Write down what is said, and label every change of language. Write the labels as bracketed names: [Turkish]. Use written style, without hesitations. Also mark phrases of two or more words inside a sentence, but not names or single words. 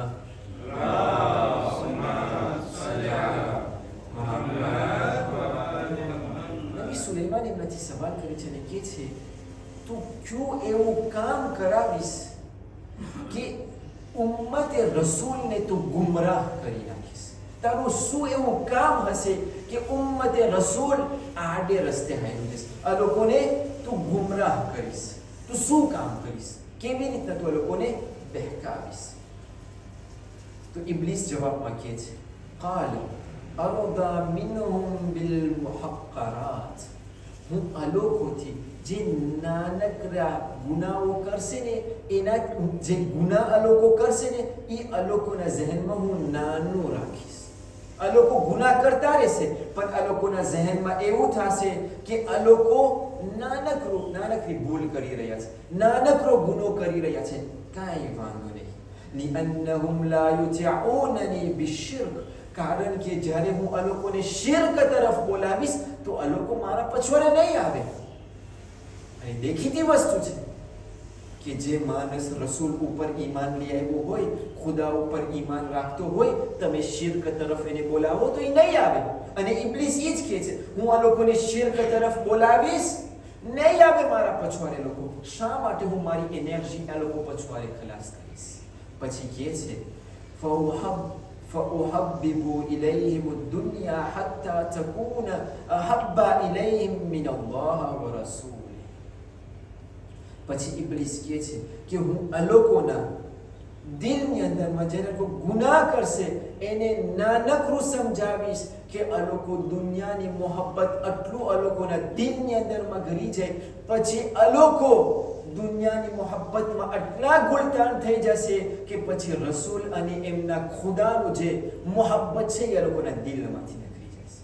[Gujarati] નબી સુલેમાન એમનાથી સવાલ કરે છે અને કહે છે, તું ક્યું એવું કામ કરાવીશ કે ઉમ્મતે રસૂલને તું ગુમરાહ કરી નાખીશ? તારું શું એવું કામ હશે કે ઉમ્મતે રસૂલ આડે રસ્તે હાલી જશે? આ લોકોને તું ગુમરાહ કરીશ. તું શું કામ કરીશ? કેવી રીતના તું આ લોકોને બહેકાવીશ? તો ઇબ્લીસ જવાબમાં કહે છે, [Arabic] قال أرضى منهم بالمحقرات. [Gujarati] હું આ લોકોથી જે નાનકડા ગુનાઓ કરશે ને, એના જે ગુનાહ આ લોકો કરશે ને એ આ લોકોના ઝહેનમાં હું નાનું રાખીશ. આ લોકો ગુનાહ કરતા રહેશે પણ આ લોકોના ઝહેનમાં એવું થશે કે આ લોકો નાનકડી ભૂલ કરી રહ્યા છે, નાનકડો ગુનો કરી રહ્યા છે, કાંઈ વાંધો નહીં. [Arabic] لأنهم لا يطيعونني بالشرك [Gujarati] કારણ કે જ્યારે હું આ લોકોને શિર્ક તરફ બોલાવીશ તો આ લોકો મારા પછવાડે નહીં આવે. અને દેખીતી વસ્તુ છે કે જે માણસ રસૂલ ઉપર ઈમાન લઈ આવ્યો હોય, ખુદા ઉપર ઈમાન રાખતો હોય, તમે શિર્ક તરફ એને બોલાવો તો એ નહીં આવે. અને ઇબ્લીસ એ જ કહે છે, હું આ લોકોને શિર્ક તરફ બોલાવીશ, નહીં આવે મારા પછવાડે લોકો. શા માટે હું મારી એનર્જી આ લોકો પછવાડે ખલાસ કરીશ? પછી કહે છે [Arabic] فأحبب إليهم الدنيا حتى تكون أحب إليهم من الله ورسوله. [Gujarati] પછી ઇબ્લીસ કહે છે કે હું આ લોકોના દિલની અંદરમાં જે લોકો ગુનાહ કરશે એને નાનકડું સમજાવીશ કે આ લોકો દુનિયાની મોહબ્બત આટલું આ લોકોના દિલની અંદરમાં ઘરી જાય, પછી આ લોકો દુનિયાની મોહબ્બતમાં આટલા ગુલતાન થઈ જશે કે પછી રસૂલ અને એમના ખુદાનું જે મોહબ્બત છે એ લોકોના દિલમાંથી નીકળી જશે.